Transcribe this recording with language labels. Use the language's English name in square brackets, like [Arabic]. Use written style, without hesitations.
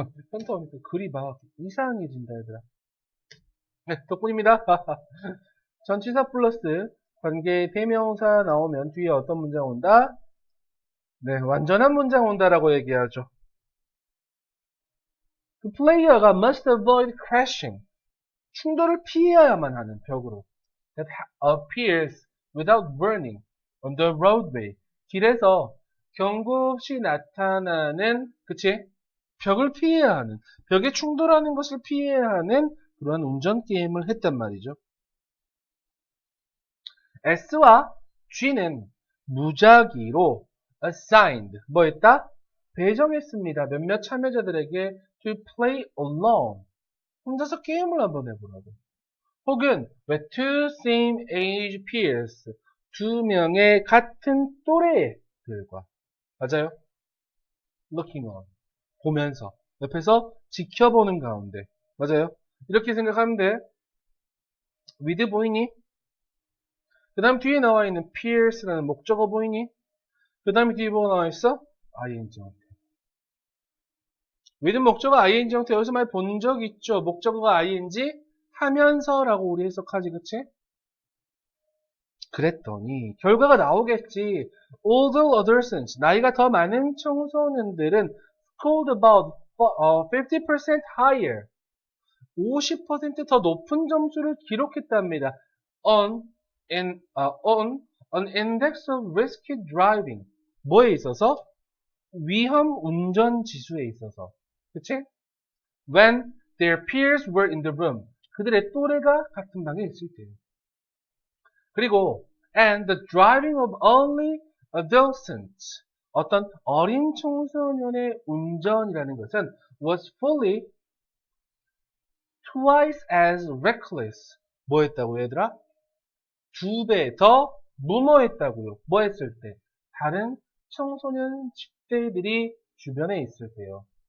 [Korean] 현타 오니까 글이 막 이상해진다, 얘들아. 네, 덕분입니다. 전치사 플러스 관계대명사 나오면 뒤에 어떤 문장 온다? 네, 완전한 문장 온다라고 얘기하죠. 그 플레이어가 [English] must avoid crashing. [Korean] 충돌을 피해야만 하는 벽으로. [English] That appears without burning on the roadway. [Korean] 길에서 경고 없이 나타나는, 그치? 벽을 피해야 하는, 벽에 충돌하는 것을 피해야 하는 그런 운전 게임을 했단 말이죠. S와 G는 무작위로 assigned, 뭐 했다? 배정했습니다. 몇몇 참여자들에게 [English] to play alone. [Korean] 혼자서 게임을 한번 해보라고. 혹은 [English] with two same age peers. [Korean] 2명의 같은 또래들과. 맞아요? [English] looking on. [Korean] 보면서. 옆에서 지켜보는 가운데. 맞아요? 이렇게 생각하면 돼. with 보이니? 그 다음 뒤에 나와 있는 peers라는 목적어 보이니? 그 다음에 뒤에 뭐가 나와 있어? ing 형태. with 목적어 ing 형태 여기서 많이 본 적 있죠? 목적어가 ing 하면서라고 우리 해석하지, 그치? 그랬더니 결과가 나오겠지. [English] Older adolescents, [Korean] 나이가 더 많은 청소년들은 [English] scored about 50% higher, [Korean] 50% 더 높은 점수를 기록했답니다. [English] on on an index of risky driving. [Korean] 뭐에 있어서? 위험 운전 지수에 있어서. 그치? [English] When their peers were in the room. [Korean] 그들의 또래가 같은 방에 있을 때요. 그리고 [English] and the driving of only adolescents. [Korean] 어떤 어린 청소년의 운전이라는 것은 [English] was fully twice as reckless. [Korean] 뭐 했다고 얘들아? 2배 더 무모했다고요. 뭐 했을 때? 다른 청소년 10대들이 주변에 있을 때요.